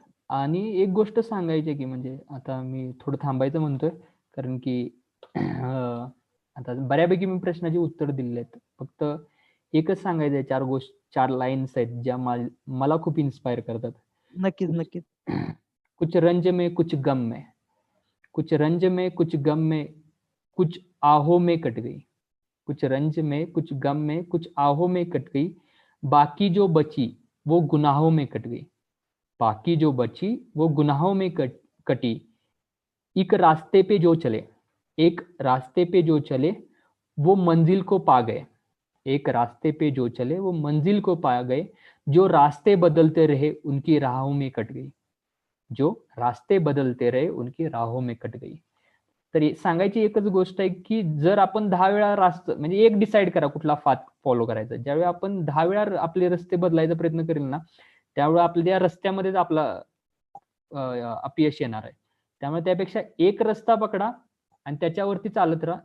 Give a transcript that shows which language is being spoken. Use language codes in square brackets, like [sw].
[mr] आणि एक गोष्ट सांगायची आहे की म्हणजे आता मी थोडं थांबायचं म्हणतोय, कारण की आता बऱ्यापैकी मी प्रश्नाची उत्तर दिली आहेत. फक्त एकच सांगायचं आहे, 4 लाईन्स आहेत ज्या मला खूप इन्स्पायर करतात. नक्कीच नक्कीच. [hi] कुछ रंज में कुछ गम में, कुछ रंज में कुछ गम में, कुछ आहों में कट गई, कुछ रंज में कुछ गम में, कुछ आहों में कट गई, बाकी जो बची वो गुनाहों में कट गई, बाकी जो बची वो गुनाहों में कटी, एक रास्ते पे जो चले, एक रास्ते पे जो चले वो मंजिल को पा गए, एक रास्ते पे जो चले वो मंजिल को पा गए, जो रास्ते बदलते रहे उनकी राहों में कट गई, जो रास्ते बदलते रहे उनकी राहों में कट गई. [mr] तर सांगायची एकच गोष्ट आहे की जर आपण 10 वेळा म्हणजे एक डिसाईड करा कुठला पाथ फॉलो करायचा. ज्यावेळी आपण 10 वेळा आपले रस्ते बदलायचा प्रयत्न करेल ना, त्यावेळी आपल्या रस्त्यामध्येच आपला अपयश येणार आहे. त्यामुळे त्यापेक्षा एक रस्ता पकडा आणि त्याच्यावरती चालत राहा.